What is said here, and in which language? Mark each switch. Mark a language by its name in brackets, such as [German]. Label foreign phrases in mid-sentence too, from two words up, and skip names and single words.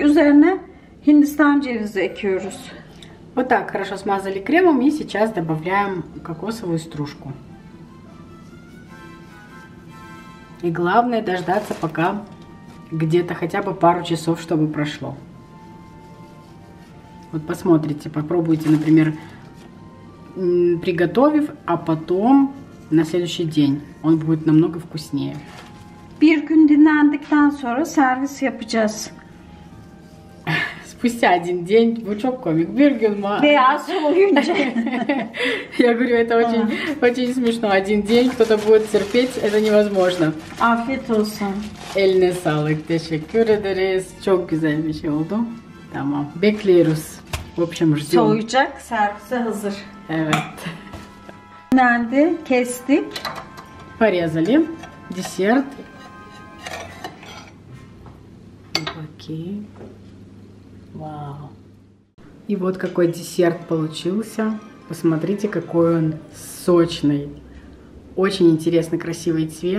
[Turkish] Üzerine Hindistan cevizi ekiyoruz. [Russian] Вот так хорошо смазали кремом и сейчас добавляем кокосовую стружку. И главное дождаться, пока где-то хотя бы пару часов, чтобы прошло. Вот посмотрите, попробуйте, например, приготовив, а потом на следующий день он будет намного вкуснее. [Turkish] Bir gün dinlendikten sonra servis yapacağız. [Russian] спустя один день [Turkish] Bu çok komik [Russian] Биргельма. [Turkish] Veya soğuyunca. [Russian] Я говорю, это очень смешно. Один день кто-то будет терпеть, это невозможно. [Turkish] Afiyet olsun. Eline sağlık. Teşekkür ederiz. Çok güzel bir şey oldu. Tamam. Bekliyoruz. [Russian] В общем, ждем. [Turkish] Soğuyacak, servise hazır. Evet. Nerede? Kestik. [Russian] Порезали. Десерт. Окей. Вау. И вот какой десерт получился. Посмотрите, какой он сочный. Очень интересно красивый цвет.